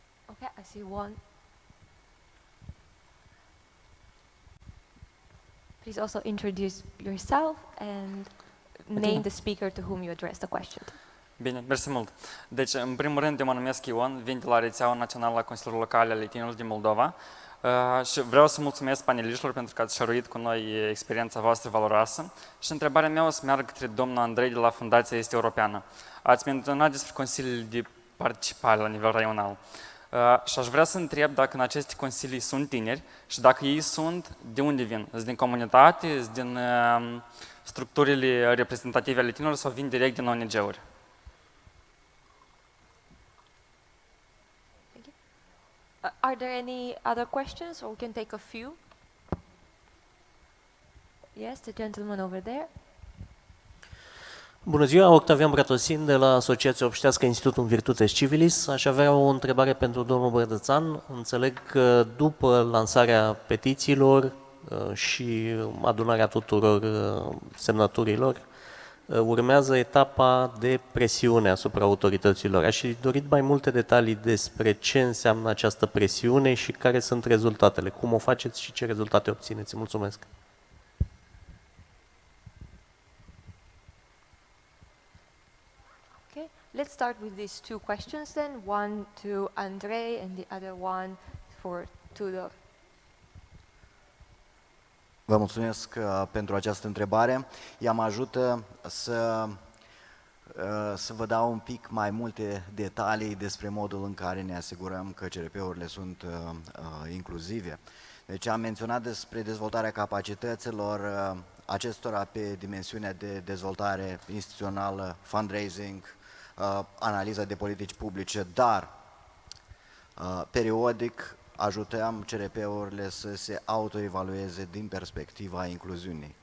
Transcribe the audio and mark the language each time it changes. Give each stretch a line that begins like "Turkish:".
English: Okay, I see one. Please also introduce yourself and name the speaker to whom you address the question.
Romanian: Bine, mersi mult. Deci, în primul rând, eu mă numesc Ion, vin de la rețeaua națională a Consiliilor Locale ale Tinerilor din Moldova și vreau să mulțumesc paneliștilor pentru că ați șăruit cu noi experiența voastră valoroasă și întrebarea mea o să meargă către domnul Andrei de la Fundația Est-Europeană. Ați menționat despre Consiliile de Participare la nivel raional. Și aș vrea să întreb dacă în aceste consilii sunt tineri și dacă ei sunt, de unde vin? Sunt din comunitate, sunt din structurile reprezentative ale tinerilor sau vin direct din ONG-uri?
English: Are there any other questions, or we can take a few? Yes, the gentleman over there.
Romanian: Bună ziua, Octavian Bratosin de la Asociația Obștească Institutul Virtutes Civilis. Aș avea o întrebare pentru domnul Bărdățan. Înțeleg că după lansarea petițiilor și adunarea tuturor semnăturilor, urmează etapa de presiune asupra autorităților. Aș fi dorit mai multe detalii despre ce înseamnă această presiune și care sunt rezultatele, cum o faceți și ce rezultate obțineți. Mulțumesc!
English: Let's start with these two questions then, one to Andrei and the other one for Tudor.
Romanian: Vă mulțumesc pentru această întrebare. Ea mă ajută să vă dau un pic mai multe detalii despre modul în care ne asigurăm că CRP-urile sunt inclusive. Deci am menționat despre dezvoltarea capacităților acestora pe dimensiunea de dezvoltare instituțională, fundraising, analiza de politici publice, dar periodic ajutăm CRP-urile să se autoevalueze din perspectiva incluziunii.